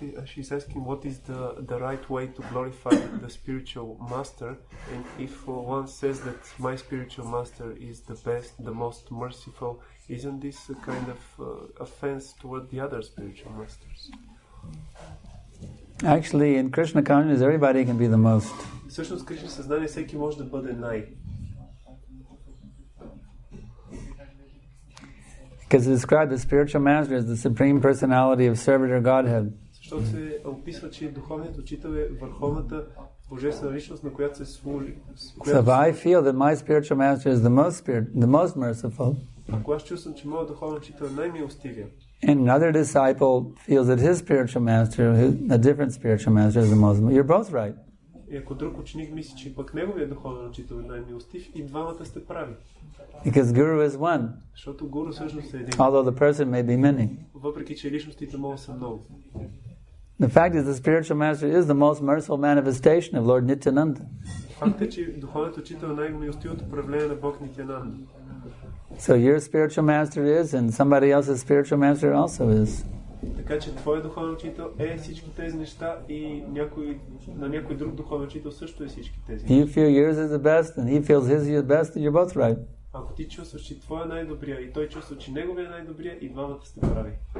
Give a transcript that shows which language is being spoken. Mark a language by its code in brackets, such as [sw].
[en] She's asking what is the right way to glorify the spiritual master, and if one says that my spiritual master is the best, the most merciful, isn't this a kind of offense toward the other spiritual masters? Actually, in Krishna consciousness, everybody can be the most. [bg] Всъщност, Кришна съзнание всеки може да бъде най. [en] Because it described the spiritual master as the supreme personality of servitor Godhead. [bg] Защото се описва, че духовният учител е върховната божествена личност, на която се служи. [en] So if I feel that my spiritual master is the most merciful, [bg] ако аз чувствам, че моят духовен учител е най-милостивия, [en] and another disciple feels that his spiritual master, a different spiritual master, is the most, you're both right. [bg] И ако друг ученик мисли, че пък неговият духовен учител е най-милостив, и двамата сте прави. [en] Because Guru is one. [bg] Защото гуру всъщност е един. [en] Although the person may be many. [bg] Въпреки че личностите могат да са много. [en] The fact is the spiritual master is the most merciful manifestation of Lord Nityananda. [bg] Факт е, че духовният учител е най-милостивото проявление на Бог Нитянанда. [en] So your spiritual master is, and somebody else's spiritual master also is. [bg] Така че твой духовен учител е всички тези неща и на някой друг духовен учител също е всички тези. [en] You feel yours is the best, and he feels his is the best, and you're both right. [bg] Ако ти чувстваш, че твой е най-добрия и той чувства, че неговия е най-добрия, и двамата сте прави.